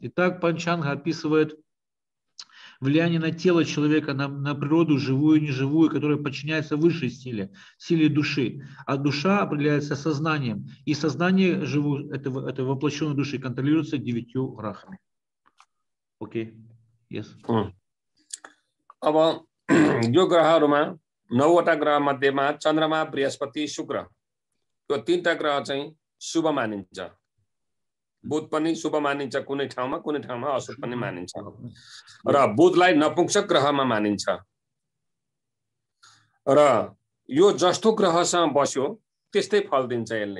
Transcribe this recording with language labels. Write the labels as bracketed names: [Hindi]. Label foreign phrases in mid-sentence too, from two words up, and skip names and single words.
[Russian] Итак, Панчанга описывает влияние на тело человека, на природу, живую и неживую, которая подчиняется высшей силе души. А душа определяется сознанием. И сознание этой воплощенной души контролируется 9 грахами. Окей. [English] Yes. [Nepali] अब यो ग्रहहरुमा 9वटा ग्रह मध्येमा चन्द्रमा, बृहस्पति, शुक्र यो 3टा ग्रह चाहिँ शुभ मानिन्छ। बुध पनि शुभ मानिन्छ कुनै ठाउँमा अशुभ पनि मानिन्छ र बुधलाई नपुंसक ग्रहमा मानिन्छ र यो जस्तो ग्रहसँग बस्यो त्यस्तै फल दिन्छ यसले।